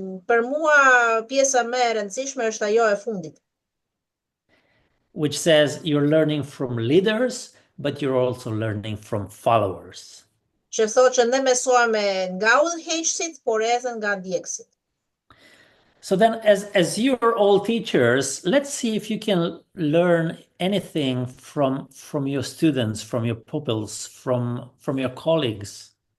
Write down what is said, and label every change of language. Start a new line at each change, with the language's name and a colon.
Albanian: Për mua pjesa më e rëndësishme është ajo e fundit.
English: Which says you're learning from leaders, but you're also learning from followers.
Albanian: Që thotë që ne mësojmë nga udhëheqësit, por edhe nga ndjekësit.
English: So then, as you're all teachers, let's see if you can learn anything from your students, from your pupils, from your colleagues.